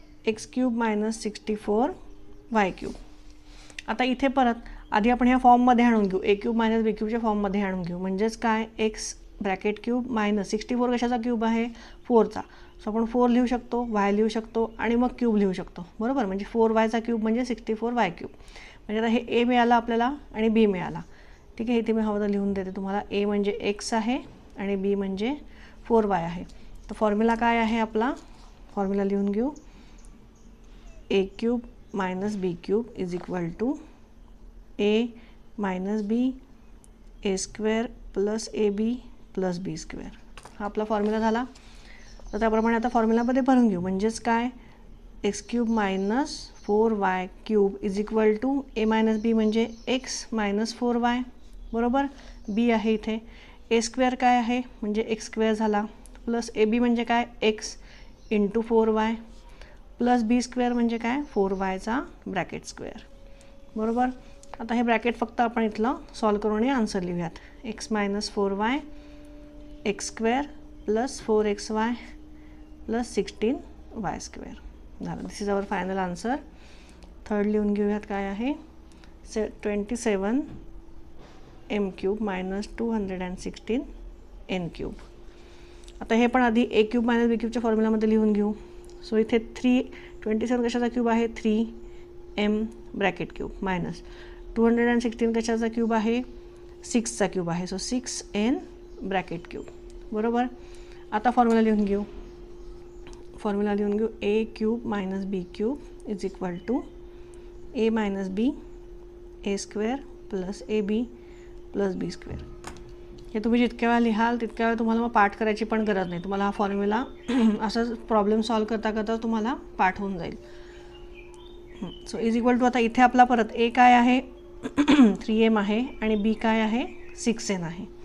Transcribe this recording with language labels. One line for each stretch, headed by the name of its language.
English: X cube minus 64 y cube.
Marathi: आता इथे परत आधी आपण ह्या फॉर्ममध्ये आणून घेऊ, ए क्यूब मायनस बी क्यूबच्या फॉर्ममध्ये आणून घेऊ. म्हणजेच काय, एक्स ब्रॅकेट क्यूब मायनस 64 कशाचा क्यूब आहे, 4चा. सो आपण 4 लिहू शकतो, वाय लिहू शकतो आणि मग क्यूब लिहू शकतो बरोबर. म्हणजे 4yचा क्यूब म्हणजे 64 वाय क्यूब. म्हणजे आता हे ए मिळाला आपल्याला आणि बी मिळाला. ठीक आहे. इथे मी हवं तर लिहून देते तुम्हाला. ए म्हणजे एक्स आहे आणि बी म्हणजे 4y आहे. तर फॉर्म्युला काय आहे आपला, फॉर्म्युला लिहून घेऊ.
English: A cube minus b cube is equal to a minus b a square plus a b plus b square.
Marathi: हा आपला फॉर्म्युला झाला. तर त्याप्रमाणे आता फॉर्म्युलामध्ये भरून घेऊ. म्हणजेच काय, x cube minus 4y cube is equal to A minus बी म्हणजे एक्स मायनस 4y बरोबर. बी आहे इथे. ए स्क्वेअर काय आहे म्हणजे एक्स स्क्वेअर झाला प्लस ए बी म्हणजे काय, एक्स इंटू 4y प्लस बी स्क्वेअर म्हणजे काय, 4yचा ब्रॅकेट स्क्वेअर बरोबर. आता हे ब्रॅकेट फक्त आपण इथलं सॉल्व करून आन्सर लिहूयात.
English: X minus 4y x square plus 4xy plus 16y square झालं. This is our final answer.
Marathi: Third लिहून घेऊयात काय आहे. 27 M cube minus 216 N cube. आता हे पण आधी ए क्यूब मायनस बी क्यूबच्या फॉर्म्युलामध्ये लिहून घेऊ. सो इथे 27 कशाचा क्यूब आहे, 3m ब्रॅकेट क्यूब मायनस 216 कशाचा क्यूब आहे, 6चा क्यूब आहे. सो 6n ब्रॅकेट क्यूब बरोबर. आता फॉर्म्युला लिहून घेऊ. फॉर्म्युला लिहून घेऊ
English: A cube minus b cube is equal to a minus b a square plus a b plus b square.
Marathi: हे तुम्ही जितक्या वेळा लिहाल तितक्या वेळा तुम्हाला मग पाठ करायची पण गरज नाही. तुम्हाला हा फॉर्म्युला असंच प्रॉब्लेम सॉल्व करता करता तुम्हाला पाठ होऊन जाईल. सो इज इक्वल टू आता इथे आपला परत ए काय आहे 3m आहे आणि बी काय आहे 6n आहे.